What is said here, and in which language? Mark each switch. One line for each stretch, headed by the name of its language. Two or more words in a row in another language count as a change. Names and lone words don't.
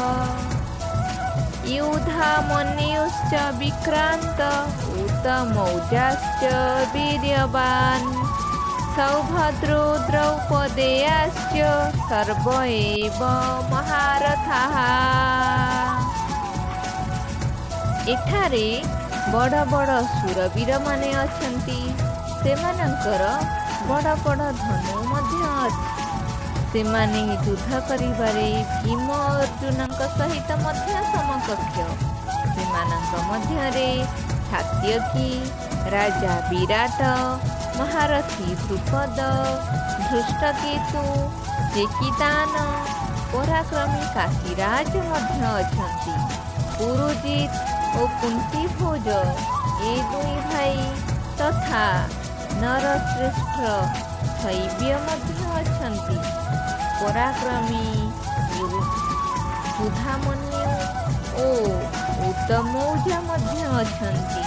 Sanskrit: युधामन्युश्च विक्रान्त उत्तमौजाश्च वीर्यवान् सौभद्रो द्रौपदेयाश्च सर्व एव महारथाः।
Odia: ଏଠାରେ ବଡ଼ ବଡ଼ ସୁରବୀର ମାନେ ଅଛନ୍ତି, ସେମାନଙ୍କର ବଡ଼ ବଡ଼ ଧନୁ ମଧ୍ୟ ଅଛି। ସେମାନେ ଯୁଦ୍ଧ କରିବାରେ ଭୀମ ଅର୍ଜୁନଙ୍କ ସହିତ ମଧ୍ୟ ସମକକ୍ଷ। ସେମାନଙ୍କ ମଧ୍ୟରେ ସାତ୍ୟକି, ରାଜା ବିରାଟ, ମହାରଥୀ ଦ୍ରୁପଦ, ଧୃଷ୍ଟକେତୁ, ଚେକିତାନ, ପରାକ୍ରମୀ କାଶୀରାଜ ମଧ୍ୟ ଅଛନ୍ତି। ପୁରୁଜିତ ଓ କୁନ୍ତୀଭୋଜ ଏ ଦୁଇ ଭାଇ ତଥା ନରଶ୍ରେଷ୍ଠ ଶୈବ୍ୟ ମଧ୍ୟ ଅଛନ୍ତି। ପରାକ୍ରମୀ ଯୁଧାମନ୍ୟୁ ଓ ଉତ୍ତମୌଜା ମଧ୍ୟ ଅଛନ୍ତି।